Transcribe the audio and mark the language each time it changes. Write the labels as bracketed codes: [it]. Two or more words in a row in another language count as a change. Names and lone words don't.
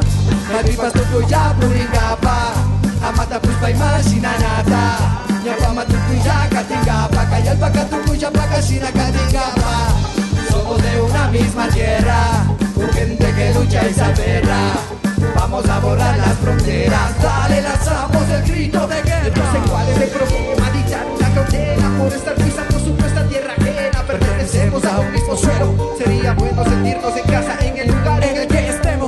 [qu] Maripas tukuya puringapa, amata puspa imaginanata, nyapama tukuya katingapa, kayalpaka tukuya pakashina katingapa. [es] Somos de una misma tierra, con gente que lucha y se aferra. Vamos a borrar las fronteras, dale, lanzamos el grito de guerra. No sé cuál es el problema, dictar una condena por estar pisando supuesta tierra ajena. Pertenecemos a un mismo suelo, sería bueno sentirnos en casa en el lugar en el que estemos.